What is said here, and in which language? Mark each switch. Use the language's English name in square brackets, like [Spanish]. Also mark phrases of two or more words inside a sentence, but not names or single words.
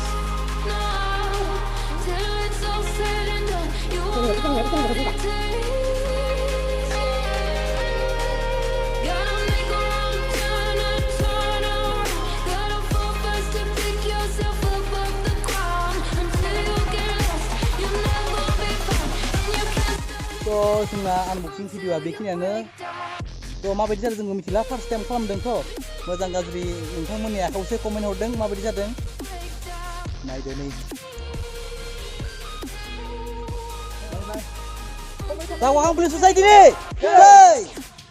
[English] No, till it's all said and done, you won't know what it takes. Gotta make a wrong turn and turn around. Gotta fall fast to pick yourself up off the ground. Until you get lost, you'll never be found. And you can't [Bodo] स' जोंना आनबक्सिं भिडिअआ बेखिनियानो थ' माबायदि जादों जोंबो मिथिला [English] first time [Bodo] खालामदोंथ' मोजां गाज्रि नोंथांमोननि आखायावसो कमेन्ट हरदों माबायदि जादों नायदो नै दावगाखां फिल्म ससाइटिनि